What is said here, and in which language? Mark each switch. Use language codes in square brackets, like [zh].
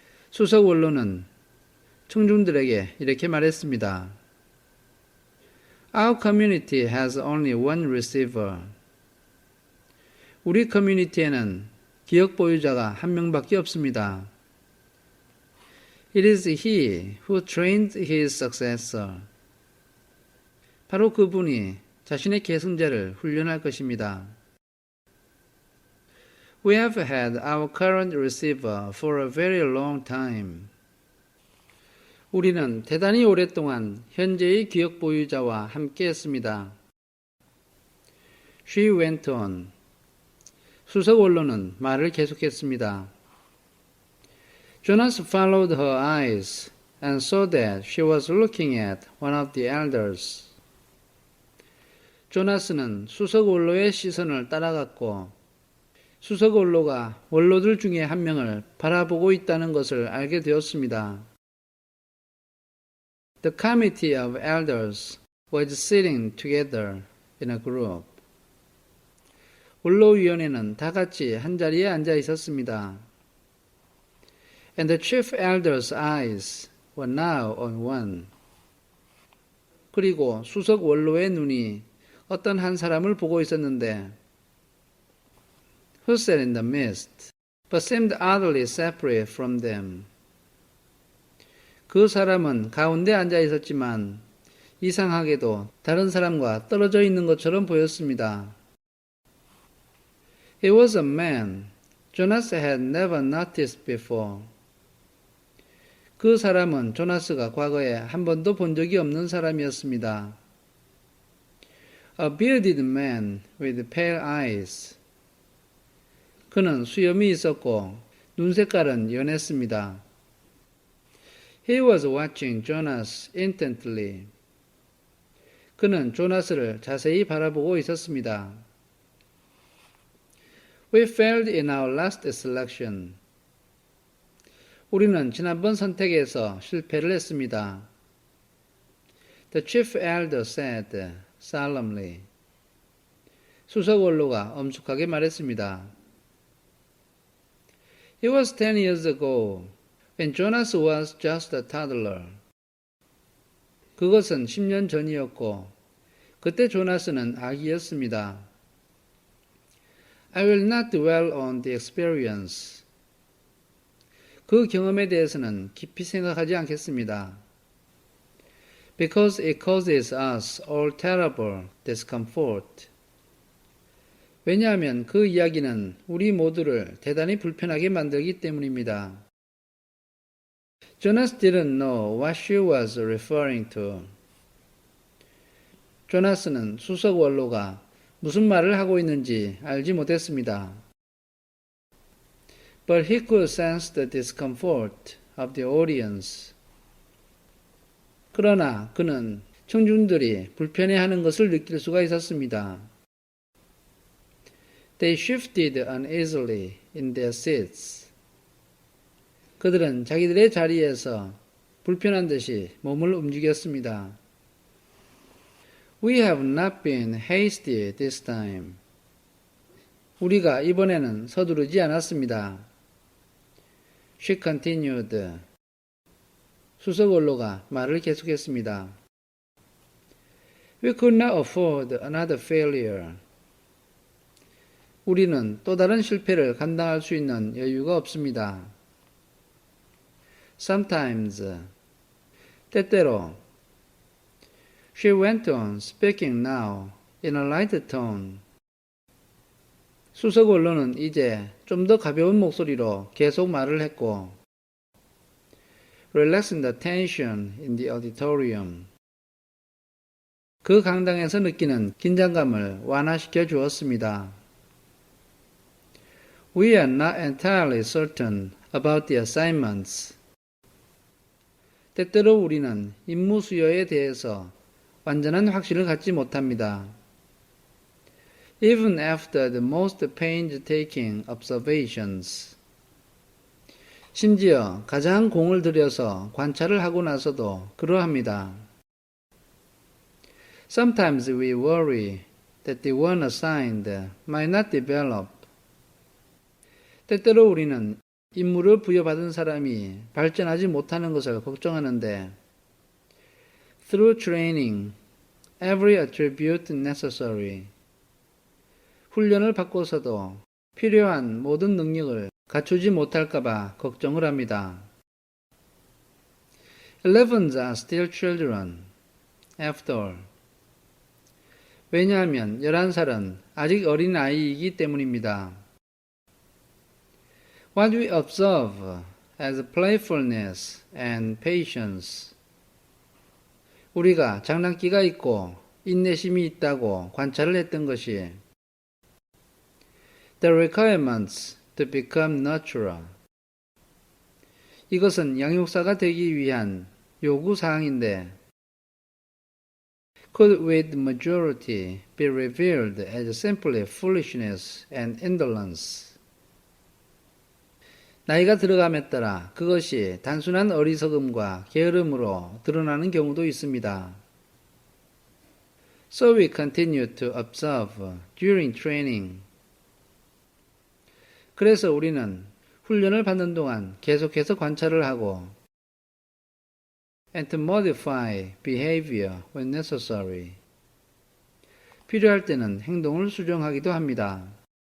[ko] 수석 원로는 청중들에게 이렇게 말했습니다. [en] Our community has only one receiver. [ko] 우리 커뮤니티에는 기억 보유자가 한 명밖에 없습니다. [en] It is he who trained his successor. [ko] 바로 그분이 자신의 계승자를 훈련할 것입니다. [en] We have had our current receiver for a very long time. [ko] 우리는 대단히 오랫동안 현재의 기억 보유자와 함께 했습니다. [en] She went on. [ko] 수석 원로는 말을 계속했습니다. [en] Jonas followed her eyes and saw that she was looking at one of the elders. [ko] 조나스는 수석 원로의 시선을 따라갔고 수석 원로가 원로들 중에 한 명을 바라보고 있다는 것을 알게 되었습니다. [en] The committee of elders was sitting together in a group. [ko] 원로위원회는 다 같이 한 자리에 앉아 있었습니다. [en] And the chief elder's eyes were now on one. [ko] 그리고 수석 원로의 눈이 어떤 한 사람을 보고 있었는데 [en] who sat in the midst, but seemed utterly separate from them. [ko] 그 사람은 가운데 앉아 있었지만 이상하게도 다른 사람과 떨어져 있는 것처럼 보였습니다. [en] He was a man Jonas had never noticed before. [ko] 그 사람은 조나스가 과거에 한 번도 본 적이 없는 사람이었습니다. [en] A bearded man with pale eyes. [ko] 그는 수염이 있었고 눈 색깔은 연했습니다. [en] He was watching Jonas intently. [ko] 그는 조나스를 자세히 바라보고 있었습니다. [en] We failed in our last selection. [ko] 우리는 지난번 선택에서 실패를 했습니다. [en] The chief elder said solemnly. [ko] 수석 원로가 엄숙하게 말했습니다. [en] It was 10 years ago when Jonas was just a toddler. [ko] 그것은 10년 전이었고 그때 조나스는 아기였습니다. [en] I will not dwell on the experience. [ko] 그 경험에 대해서는 깊이 생각하지 않겠습니다. [en] Because it causes us all terrible discomfort. [ko] 왜냐하면 그 이야기는 우리 모두를 대단히 불편하게 만들기 때문입니다. [en] Jonas didn't know what she was referring to. [ko] 조나스는 수석 원로가 무슨 말을 하고 있는지 알지 못했습니다. [en] But he could sense the discomfort of the audience. [ko] 그러나 그는 청중들이 불편해하는 것을 느낄 수가 있었습니다. [en] They shifted uneasily in their seats. [ko] 그들은 자기들의 자리에서 불편한 듯이 몸을 움직였습니다. [en] We have not been hasty this time. [ko] 우리가 이번에는 서두르지 않았습니다. [en] She continued. [ko] 수석 원로가 말을 계속했습니다. [en] We could not afford another failure. [ko] 우리는 또 다른 실패를 감당할 수 있는 여유가 없습니다. [en] Sometimes, [ko] 때때로, [en] she went on speaking now in a light tone. [ko] 수석 원로는 이제 좀 더 가벼운 목소리로 계속 말을 했고, [en] relaxing the tension in the auditorium. [ko] 그 강당에서 느끼는 긴장감을 완화시켜 주었습니다. [en] We are not entirely certain about the assignments. [ko] 때때로 우리는 임무 수요에 대해서 완전한 확신을 갖지 못합니다. [en] Even after the most painstaking observations. [ko] 심지어 가장 공을 들여서 관찰을 하고 나서도 그러합니다. [en] Sometimes we worry that the one assigned might not develop. [ko] 때때로 우리는 임무를 부여받은 사람이 발전하지 못하는 것을 걱정하는데 [en] Through training, every attribute necessary. [ko] 훈련을 받고서도 필요한 모든 능력을 갖추지 못할까봐 걱정을 합니다. [en] 11s are still children, after all. [ko] 왜냐하면 11살은 아직 어린 아이이기 때문입니다. [en] What we observe as playfulness and patience. [ko] 우리가 장난기가 있고 인내심이 있다고 관찰을 했던 것이 [en] The requirements to become natural. [ko] 이것은 양육사가 되기 위한 요구사항인데 [en] could with majority be revealed as simply foolishness and indolence. [ko] 나이가 들어감에 따라 그것이 단순한 어리석음과 게으름으로 드러나는 경우도 있습니다. [en] So we continue to observe during training. [ko] 그래서 우리는 훈련을 받는 동안 계속해서 관찰을 하고 [en] and to modify behavior when necessary. [ko] 필요할 때는 행동을 수정하기도 합니다.